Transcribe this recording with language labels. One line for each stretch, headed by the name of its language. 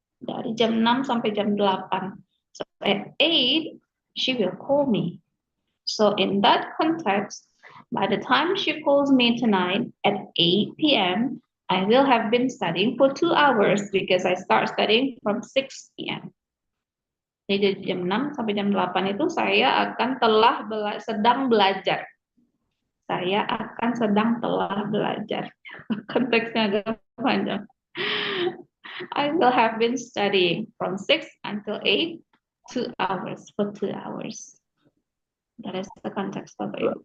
Indonesian: Dari jam 6 sampai jam 8.
English: So at 8, she will call me. So in that context, by the time she calls me tonight at 8 p.m., I will have been studying for 2 hours because I start studying from 6 p.m.
Indonesian: Jadi jam 6 sampai jam 8 itu saya akan sedang belajar. Saya akan telah belajar. Konteksnya agak panjang.
English: I will have been studying from 6 until 8, 2 hours for 2 hours. That is the context of it.